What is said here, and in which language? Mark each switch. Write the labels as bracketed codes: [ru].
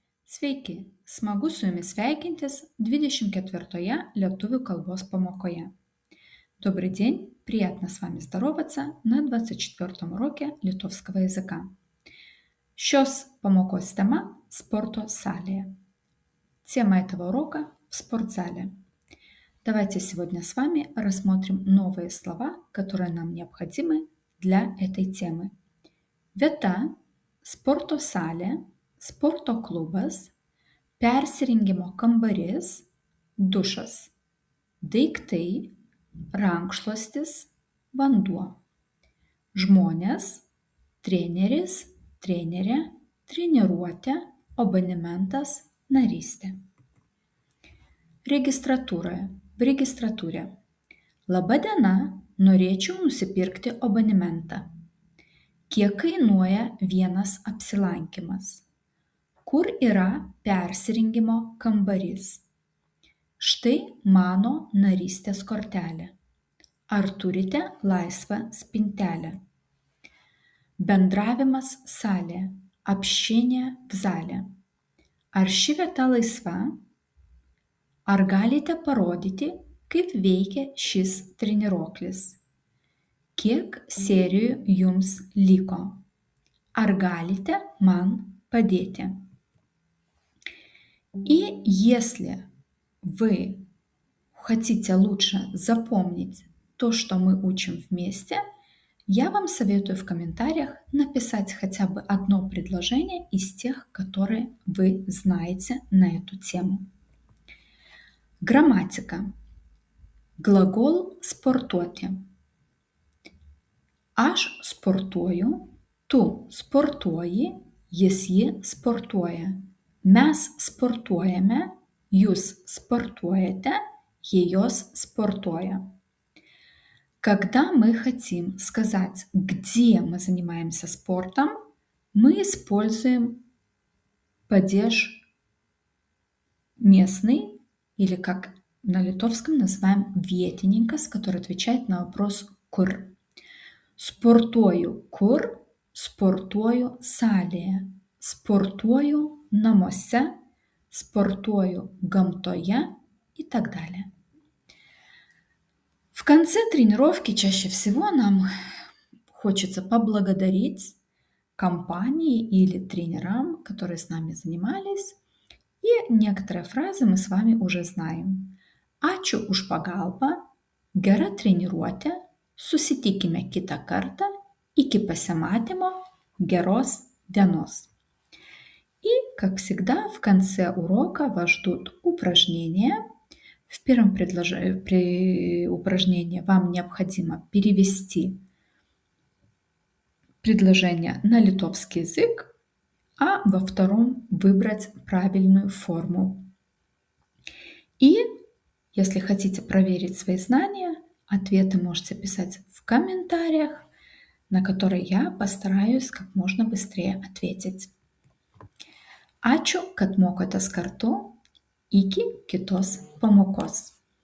[lt] Sveiki, smagu su jumis sveikintis 24-я lietuvių kalbos pamokoje. [ru] Добрый день, приятно с вами здороваться на 24-м уроке литовского языка. [lt] Šios pamokos тема – спорто салėje. [ru] Тема этого урока – в спортзале. Давайте сегодня с вами рассмотрим новые слова, которые нам необходимы для этой темы. [lt] Vieta – sporto salė, sporto klubas, persirengimo kambarys, dušas, daiktai, rankšluostis, vanduo, žmonės, treneris, trenerė, treniruotė, abonementas, narystė. Registratūroje, [ru] в registratūre. [lt] Laba diena, norėčiau nusipirkti abonementą. Kiek kainuoja vienas apsilankymas? Kur yra persirengimo kambarys? Štai mano narystės kortelė. Ar turite laisvą spintelę? Bendravimas salėje, [ru] общение в зале. [lt] Ar ši vieta laisva? Ar galite parodyti, kaip veikia šis treniruoklis? Kiek serijų jums liko? Ar galite man padėti? [ru] И если вы хотите лучше запомнить то, что мы учим вместе, я вам советую в комментариях написать хотя бы одно предложение из тех, которые вы знаете на эту тему. Грамматика. Глагол sportuoti. [lt] Aš sportuoju, tu sportuoji, jis ji sportuoja. Mes sportuojame, jūs sportuojate, jos sportuoя. [ru] Когда мы хотим сказать, где мы занимаемся спортом, мы используем падеж местный, или как на литовском называем vietininkas, который отвечает на вопрос kur. [lt] Sportuoju kur, sportuoju salėje, sportuoju namuose, спортую gamtoje [ru] и так далее. В конце тренировки чаще всего нам хочется поблагодарить компании или тренерам, которые с нами занимались. И некоторые фразы мы с вами уже знаем. [lt] Ačiū už pagalbą, gera treniruotė, susitikime kitą kartą, iki pasimatymo, geros dienos. [ru] И, как всегда, в конце урока вас ждут упражнения. В первом упражнении вам необходимо перевести предложение на литовский язык, а во втором выбрать правильную форму. И, если хотите проверить свои знания, ответы можете писать в комментариях, на которые я постараюсь как можно быстрее ответить. [lt] Ačiū, kad mokotės kartu. Iki kitos pamokos.